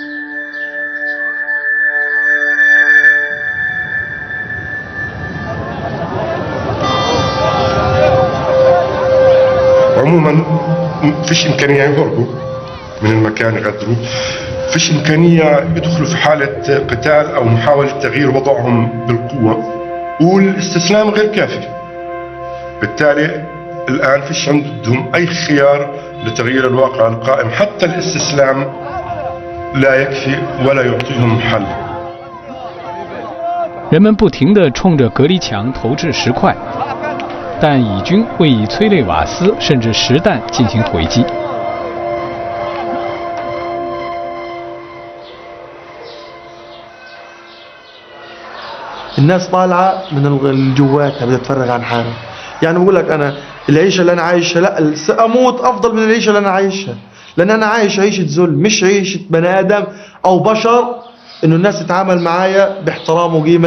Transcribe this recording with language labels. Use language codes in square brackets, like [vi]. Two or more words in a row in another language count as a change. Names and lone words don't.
[ar] عموما فيش إمكانية يهربوا من المكان يغادروا، فيش إمكانية يدخلوا في حالة قتال أو محاولة تغيير وضعهم بالقوة، والاستسلام غير كافي. بالتالي الآن فيش عندهم أي خيار لتغيير الواقع القائم، حتى الاستسلام لا يكفي ولا يعطيهم حل. [zh] 人们不停地冲着隔离墙投掷石块，但以军会以催泪瓦斯甚至实弹进行回击。 [ar] الناس طالعة من الجوات بدها تفرغ عن حالها. يعني بقول لك أنا العيشة اللي أنا عايشها لا سأموت أفضل من العيشة اللي أنا عايشها، لأن أنا عايش عيشة ذل، مش عيشة بني آدم أو بشر إنه الناس تتعامل معايا باحترام وقيمة.